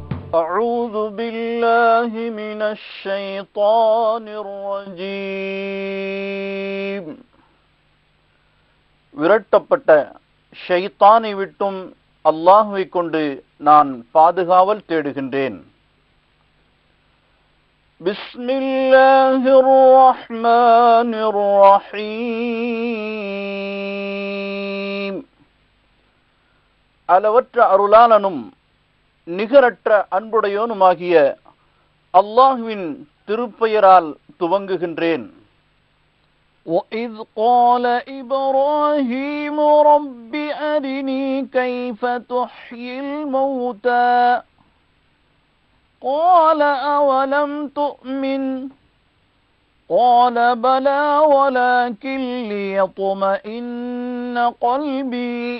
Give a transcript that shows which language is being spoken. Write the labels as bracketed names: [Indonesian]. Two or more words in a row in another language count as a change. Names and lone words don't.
[Arabic] أعوذ بالله من الشيطان الرجيم [Tamil] விரட்டப்பட்ட ஷைத்தானை விட்டும் அல்லாஹ்வை கொண்டு நான் பாதுகாவல் தேடுகின்றேன். [Arabic] بسم الله الرحمن الرحيم. [Tamil] அளவற்ற அருளாளனும் நிகரற்ற அன்புடையோனுமாகிய அல்லாஹ்வின் திருப்பெயரால் துவங்குகின்றேன். [Arabic] وَإِذْ قَالَ إِبْرَاهِيمُ رَبِّ أَرِنِي كَيْفَ تُحْيِي الْمَوْتَى قَالَ أَوَلَمْ تُؤْمِنْ قَالَ بَلَى وَلَكِنْ لِيَطْمَئِنَّ قَلْبِي